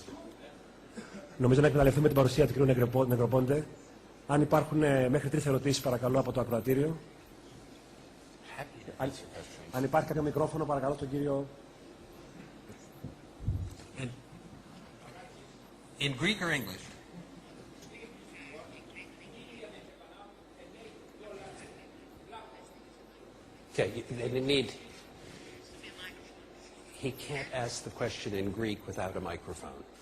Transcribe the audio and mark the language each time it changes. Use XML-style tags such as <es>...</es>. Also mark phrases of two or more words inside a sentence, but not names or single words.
<el>Νομίζω να εκμεταλλευτούμε την παρουσία του κ. Negraponte. Αν υπάρχουν μέχρι 3 ερωτήσεις, παρακαλώ, από το ακροατήριο. Αν υπάρχει κάποιο μικρόφωνο, παρακαλώ, στον κύριο.</el> <en>In Greek or English? Okay, they need. He can't ask the question in Greek without a microphone.</en>